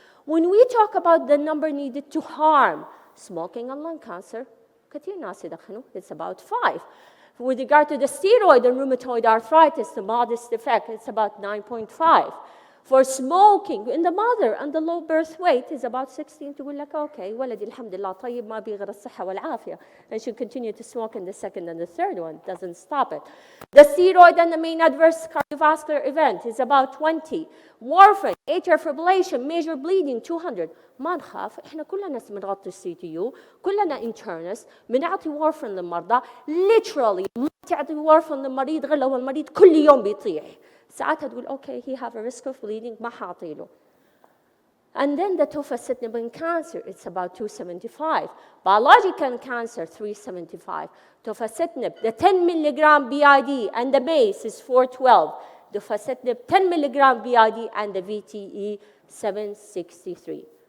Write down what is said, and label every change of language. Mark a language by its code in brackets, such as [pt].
[en] When we talk about the number needed to harm smoking and lung cancer, it's about 5. With regard to the steroid and rheumatoid arthritis, the modest effect, it's about 9.5. For smoking in the mother and the low birth weight is about 16. [ar] تقول لك okay, ولدي الحمد لله طيب ما بيغير الصحة والعافية. [en] And she continue to smoke in the second and the third one. Doesn't stop it. The steroid and the main adverse cardiovascular event is about 20. Warfarin, atrial fibrillation, major bleeding 200. [ar] ما نخاف, احنا كلنا بنغطي السي تي يو, كلنا internist, بنعطي وارفرين للمرضى. Literally, ما تعطي وارفرين للمريض غير لو المريض كل يوم بيطيح. ساعتها تقول [en] okay, he have a risk of bleeding, [ar] ما حاطيله. [en] And then the tofacitinib in cancer, it's about 275. Biological cancer, 375. Tofacitinib, the 10 milligram BID and the MACE is 412. Tofacitinib, 10 milligram BID and the VTE, 763.